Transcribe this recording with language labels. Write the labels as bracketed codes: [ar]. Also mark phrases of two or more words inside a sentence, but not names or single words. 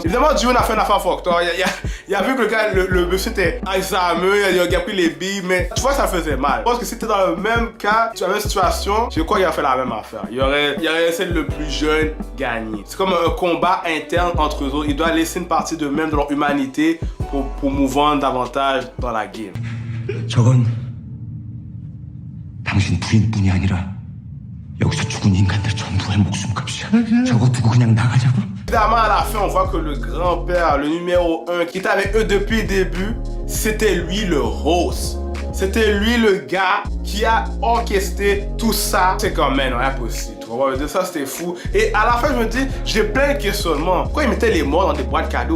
[fr] Évidemment, Ji-Yoon a fait une affaire fuck. Il a vu que le gars, le monsieur était Alzheimer, il a pris les billes, mais tu vois, ça faisait mal. Je pense que si t'es dans le même cas, tu as la même situation, je crois qu'il a fait la même affaire. Il aurait laissé le plus jeune gagner. C'est comme un combat interne entre eux autres. Il doit laisser une partie d'eux-mêmes de leur humanité pour mouvoir davantage dans la game. [ko] 저건 당신 부인뿐이 아니라 여기서 죽은 인간들 전부의 목숨값이야. 저거 두고 그냥 나가자고? [fr] Évidemment, à la fin, on voit que le grand-père, le numéro 1, qui était avec eux depuis le début, c'était lui le host. C'était lui le gars qui a orchestré tout ça. C'est quand même impossible. Tu vois, ça c'était fou. Et à la fin, je me dis, j'ai plein de questionnements. Pourquoi ils mettaient les morts dans des boîtes cadeaux?